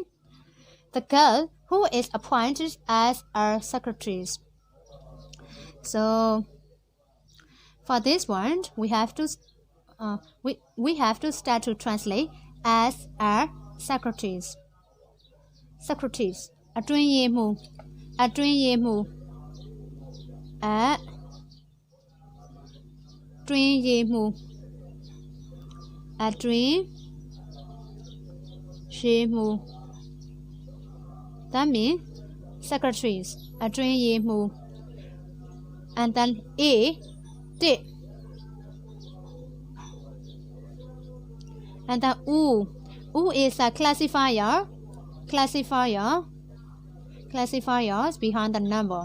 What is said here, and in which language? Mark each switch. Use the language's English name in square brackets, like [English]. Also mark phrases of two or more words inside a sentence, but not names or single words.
[English] The girl who is appointed as our secretary. So for this one, we have to start to translate as our secretaries. Secretaries. [Burmese] အတွင်းရေးမှူး အတွင်းရေးမှူး အတွင်းရေးမှူး အတွင်းရေးမှူး [English] That means secretaries. အတွင်းရေးမှူး And then A, D. And then U. U is a classifier. Classifiers behind the number.